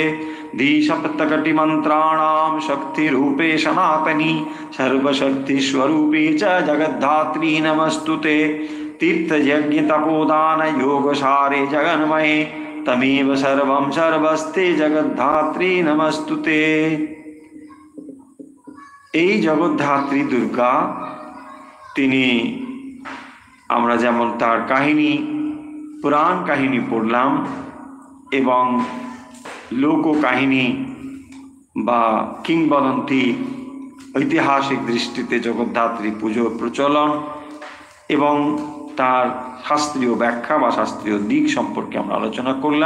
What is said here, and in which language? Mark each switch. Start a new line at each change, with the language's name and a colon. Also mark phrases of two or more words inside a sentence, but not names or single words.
Sanskrit: द्विसप्तकटि मंत्राणाम शक्ति रूपे सनातनी, सर्वशक्ति स्वरूपे च जगद्धात्री नमस्तुते। तीर्थ यज्ञ तपोदान योग सारे जगन्मये, तमेव सर्वं सर्वस्ते जगद्धात्री नमस्तुते।
Bangla: এই জগদ্ধাত্রী দুর্গা তিনি আমরা যেমন তার কাহিনী, পুরাণ কাহিনী পড়লাম এবং লোক কাহিনী বা কিংবদন্তি ঐতিহাসিক দৃষ্টিতে জগদ্ধাত্রী পুজোর প্রচলন এবং তার শাস্ত্রীয় ব্যাখ্যা বা শাস্ত্রীয় দিক সম্পর্কে আমরা আলোচনা করলাম।